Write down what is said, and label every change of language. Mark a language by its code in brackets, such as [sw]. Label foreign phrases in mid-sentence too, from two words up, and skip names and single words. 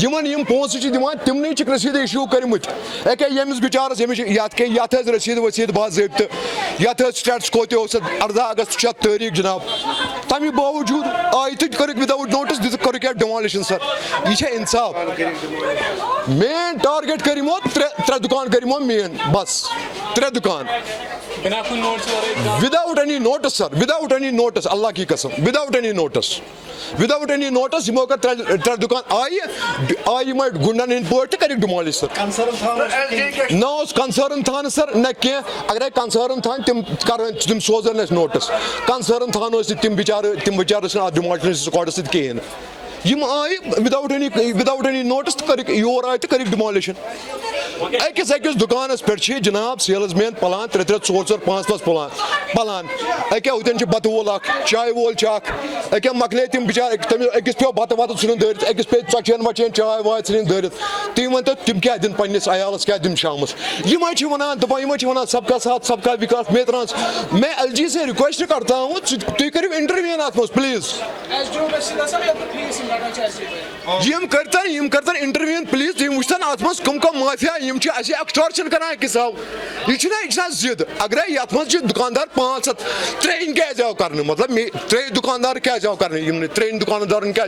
[ks] یِمن یِم پونٛسہٕ چھِ دِوان تِمنٕے چھِکھ رٔسیٖد اِشوٗ کٔرمٕتۍ. أکیٛاہ ییٚمِس بِچارس ییٚمِس یتھ ٲسۍ رٔسیٖد ؤسیٖد باضابطہٕ, یتھ ٲسۍ سٹیٹس کو تہِ اوس 18 اگست 6 تٲریٖخ جناب. تمہِ باوجوٗد آیہِ تہٕ کٔرٕکھ [en] without notice [ks] دِژٕکھ کٔرٕکھ یا [en] demolition sir [ks] یہِ چھا اِنصاف [en] main target [ks] کٔرۍ یِمو ترٛےٚ دُکان کٔرۍ یِمو مین بس 3 دُکان [en] without any notice sir without any notice [ur] اللہ کی قسم [en] without any notice [ks] یِمو کٔر 3 دُکان آیہِ یِمے گُنڈن ہٕنٛدۍ پٲٹھۍ تہٕ کٔرِکھ [en] demolish sir [ks] نہ اوس کنسٲرٕن تھاونہٕ سر نہ کینٛہہ اگرے کنسٲرٕن تھاون تِم سوزن اَسہِ نوٹس کنسٲرٕن تھاونہٕ ٲسۍ تِم بِچارٕ ٲسۍ نہٕ اَتھ [en] demolition squads [ks] سۭتۍ کِہیٖنۍ نہٕ یِم آیہِ [en] without any notice [ks] تہٕ کٔرِکھ یور آیہِ تہٕ کٔرِکھ ڈِمالِشن أکِس دُکانس پٮ۪ٹھ چھِ جِناب سیلٕز مین پلان 3 4 5 پلان أکیٛاہ ہوٚتٮ۪ن چھُ بتہٕ وول اکھ چایہِ وول چھُ اکھ أکیٛاہ مۄکلے تِم بِچارٕ أکِس پیٚو بتہٕ وتہٕ ژھٕنُن دٲرِتھ أکِس پیٚیہِ ژۄچین وۄچین چاے واے ژھٕنٕنۍ دٲرِتھ تُہۍ ؤنۍتو تِم کیٛاہ دِنۍ پننِس عیالس کیٛاہ دِنۍ شامس یِمے چھِ ونان دپان یِمے چھِ ونان [ur] سب کا ساتھ سب کا وِکاس میں ایل جی سے ریکویسٹ کرتا ہوں [ks] تُہۍ کٔرِو انٹروین اتھ منٛز پلیٖز یِم کٔرتن انٹروین پلیٖز تُہۍ وٕچھتن اتھ منٛز کم مافیا یِم چھِ اَسہِ ایکسٹارشن کران أکِس یہِ چھُنہ ضِد اگرے یتھ منٛز چھِ دُکاندار 5 ہتھ 3 کیٛازِ آو کرنہٕ مطلب 3 دُکاندار کیٛازِ آو کرنہٕ یِم 3 دُکاندارن کیٛازِ